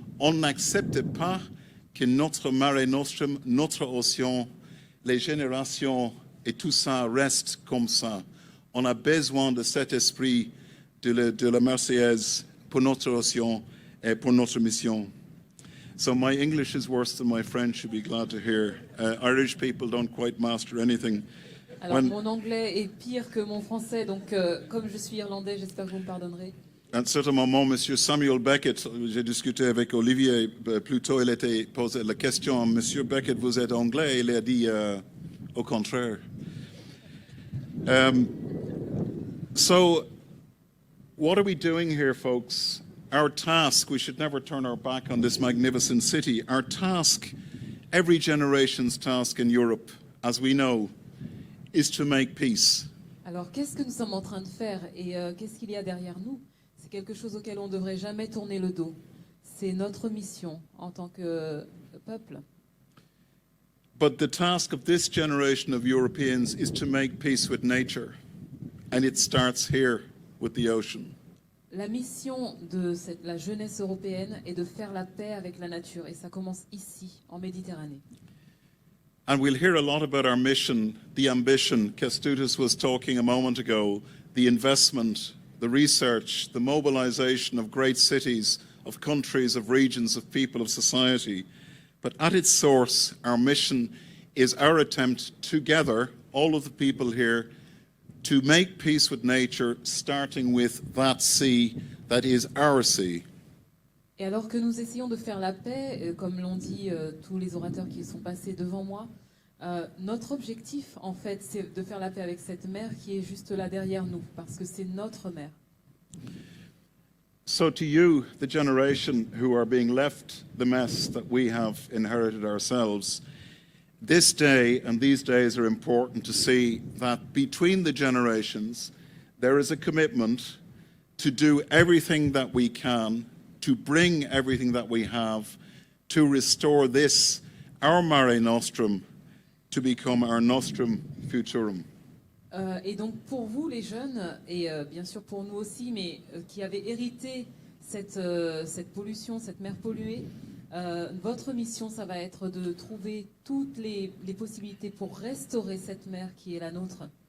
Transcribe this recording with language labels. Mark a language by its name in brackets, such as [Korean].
[French] On n'accepte pas que notre Mare Nostrum, notre océan, les générations et tout ça reste comme ça. On a besoin de cet esprit de la Marseillaise pour notre océan et pour notre mission. [English] So my English is worse than my French, you'll be glad to hear. Irish people don't quite master anything. [French] Alors, mon anglais est pire que mon français, donc comme je suis irlandais, j'espère que vous me pardonnerez. À un certain moment, M. Samuel Beckett, j'ai discuté avec Olivier plus tôt, il était posé la question, M. Beckett, vous êtes anglais? Il a dit au contraire. [English] So, what are we doing here, folks? Our task, we should never turn our back on this magnificent city. Our task, every generation's task in Europe, as we know, is to make peace. [French] Alors, qu'est-ce que nous sommes en train de faire et qu'est-ce qu'il y a derrière nous? C'est quelque chose auquel on ne devrait jamais tourner le dos. C'est notre mission en tant que peuple. [English] But the task of this generation of Europeans is to make peace with nature. And it starts here with the ocean. [French] La mission de la jeunesse européenne est de faire la paix avec la nature. Et ça commence ici, en Méditerranée. [English] And we'll hear a lot about our mission, the ambition. Kestutis was talking a moment ago, the investment, the research, the mobilization of great cities, of countries, of regions, of people, of society. But at its source, our mission is our attempt together, all of the people here, to make peace with nature, starting with that sea that is our sea. [French] Et alors que nous essayons de faire la paix, comme l'ont dit tous les orateurs qui sont passés devant moi, notre objectif, en fait, c'est de faire la paix avec cette mer qui est juste là derrière nous, parce que c'est notre mer. [English] So to you, the generation who are being left the mess that we have inherited ourselves, this day and these days are important to see that between the generations, there is a commitment to do everything that we can, to bring everything that we have, to restore this, our Mare Nostrum, to become our Nostrum Futurum. [French] Et donc pour vous les jeunes, et bien sûr pour nous aussi, mais qui avez hérité cette pollution, cette mer polluée, votre mission, ça va être de trouver toutes les possibilités pour restaurer cette mer qui est la nôtre.